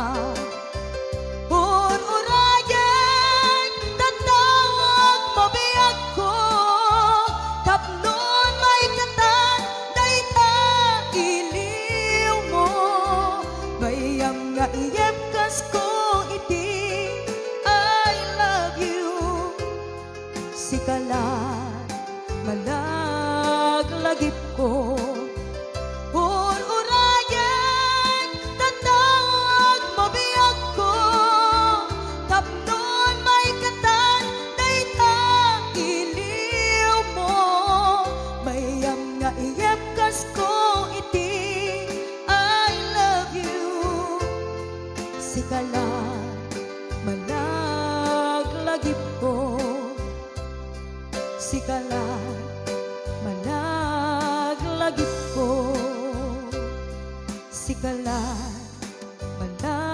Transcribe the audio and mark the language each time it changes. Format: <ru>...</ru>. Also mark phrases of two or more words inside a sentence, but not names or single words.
<ilo>Ururayan tatawag mo biyag ko, tapnon may katan dayta iliw mo. Bayam nga iyepkas ko iti</ilo> <en>I love you.</en> <ilo>Sikala malaglagip ko. Ururayan tatawag mo biyag ko, tapnon may katan dayta iliw mo. Bayam nga iyepkas ko iti</ilo> <en>I love you.</en> <ilo>Sikala malaglagip ko. Sikala malaglagip ko. Sikala malaglagip</ilo>